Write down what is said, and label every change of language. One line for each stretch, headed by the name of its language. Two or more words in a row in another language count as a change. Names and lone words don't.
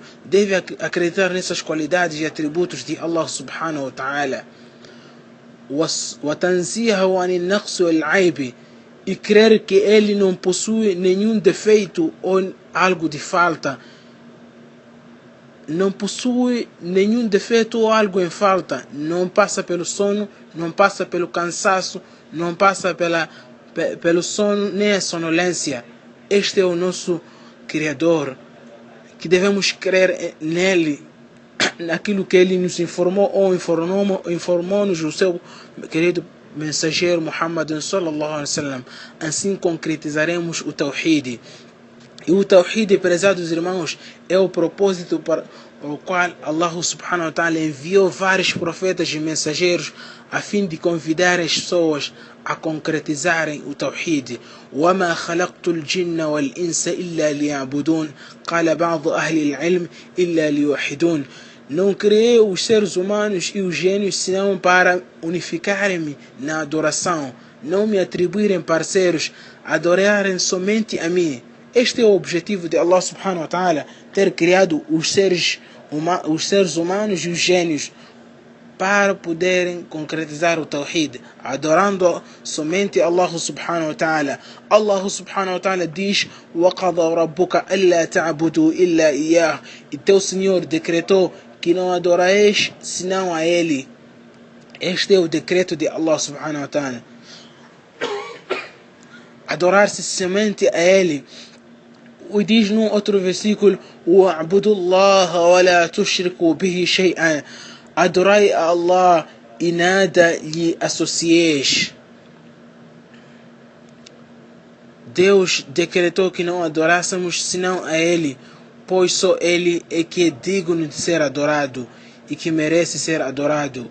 Portuguese: Deve acreditar nessas qualidades e atributos de Allah
Arabic: سبحانه وتعالى. وتنزيهه عن النقص والعيب,
Portuguese: e crer que ele não possui nenhum defeito ou algo de falta. Não possui nenhum defeito ou algo em falta. Não passa pelo sono, não passa pelo cansaço, não passa pelo sono nem a sonolência. Este é o nosso Criador, que devemos crer nele, naquilo que ele nos informou ou informou-nos o seu querido mensageiro Muhammad
Arabic: صلى الله عليه وسلم.
Portuguese: Assim concretizaremos o Tawhid. E o Tawhid, prezados irmãos, é o propósito para o qual Allah
Arabic: سبحانه وتعالى
Portuguese: enviou vários profetas e mensageiros a fim de convidar as pessoas a concretizarem o Tawhid.
Arabic: وَمَا خَلَقْتُ الْجِنَّ وَالْإِنسَ إِلَّا لِيَعْبُدُونَ قَالَ بَعْضُ أَهْلِ الْعِلْمِ إِلَّا لِيُوحِدُونَ.
Portuguese: Não criei os seres humanos e os gênios senão para unificarem-me na adoração, não me atribuírem parceiros, adorarem somente a mim. Este é o objetivo de Allah
Arabic: سبحانه وتعالى,
Portuguese: ter criado os seres humanos e os gênios para poderem concretizar o Tawhid, adorando somente Allah
Arabic: سبحانه وتعالى.
Portuguese: Allah
Arabic: سبحانه وتعالى
Portuguese: diz:
Arabic: وَقَضَى رَبُّكَ أَلَّا تَعْبُدُوا إِلَّا إِيَّاهُ.
Portuguese: E teu Senhor decretou que não adorais senão a Ele. Este é o decreto de Allah
Arabic: سبحانه وتعالى.
Portuguese: Adorar-se somente a Ele. E diz num outro versículo:
Arabic: وَاعْبُدُوا اللَّهَ وَلَا تُشْرِكُوا بِهِ شَيْئًا.
Portuguese: Adorai a Allah e nada lhe associeis. Deus decretou que não adorássemos senão a Ele, pois só Ele é que é digno de ser adorado e que merece ser adorado.